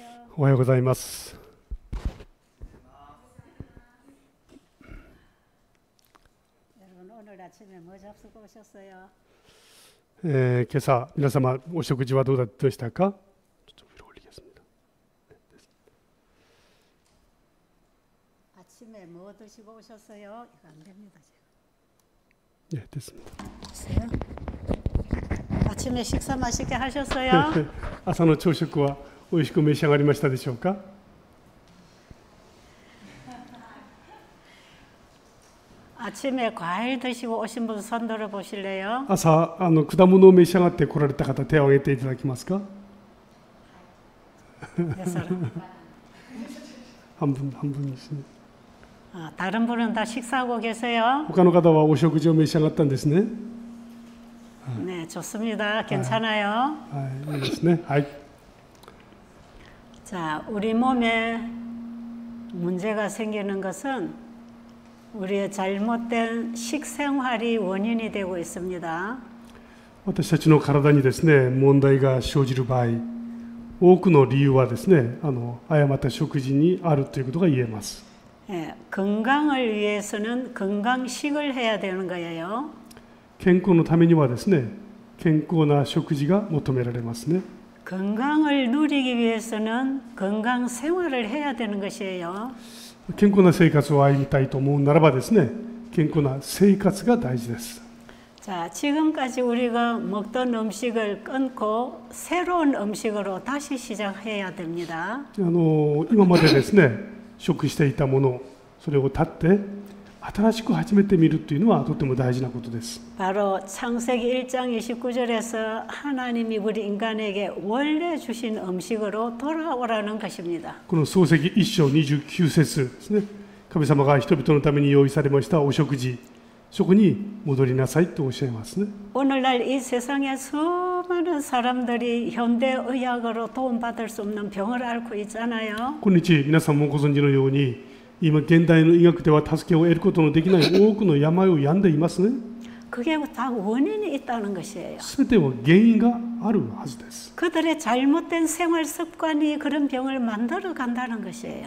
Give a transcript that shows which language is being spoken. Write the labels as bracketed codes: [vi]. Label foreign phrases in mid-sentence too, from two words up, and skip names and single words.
[ja] おはようございます。今朝皆様お食事はどうでしたか？ [ko] 아침에 뭐 드시고 오셨어요? 이거 안 됩니다. 네, 됐습니다. 아침에 식사 맛있게 하셨어요? [ja] 朝の朝食はおいしく召し上がりましたでしょうか？ [ko] 아침에 과일 드시고 오신 분 손 들어 보실래요? [ja] 朝果物を召し上がって来られた方、手を挙げていただけますか？ [ko] 몇 사람? [ja] 한 分ですね。 [ko] 다른 분은 다 식사하고 계세요? [ja] 他の方はお食事を召し上がったんですね。 [ko] 네, 좋습니다. 괜찮아요. [ja] いいですね。はい。 [ko] 자, 우리 몸에 문제가 생기는 것은 우리의 잘못된 식생활이 원인이 되고 있습니다. [ja] 私たちの体にですね、問題が生じる場合、多くの理由はですね、誤った食事にあるということが言えます。 [ko] 예, 건강을 위해서는 건강식을 해야 되는 거예요. [ja] 健康のためにはですね、健康な食事が求められますね。 [ko] 건강을 누리기 위해서는 건강 생활을 해야 되는 것이에요. [ja] 健康な生活を歩みたいと思うならばですね、健康な生活が大事です。 [ko] 자, 지금까지 우리가 먹던 음식을 끊고 새로운 음식으로 다시 시작해야 됩니다. [ja] 今までですね、食していたもの、それを断って新しく始めてみるというのはとても大事なことです。 [ko] 바로 창세기 1장 29절에서 하나님이 우리 인간에게 원래 주신 음식으로 돌아오라는 것입니다. [ja] この創世記1章29節ですね。神様が人々のために用意されましたお食事、そこに戻りなさいとおっしゃいますね。 [ko] 오늘날 이 세상에 수많은 사람들이 현대 의학으로 도움받을 수 없는 병을 앓고 있잖아요. [ja] 今日皆さんもご存知のように、今現代の医学では助けを得ることのできない多くの病を病んでいますね。 [ko] 그게 다 원인이 있다는 것이에요. [ja] すべては原因があるはずです。 [ko] 그들의 잘못된 생활 습관이 그런 병을 만들어 간다는 것이에요.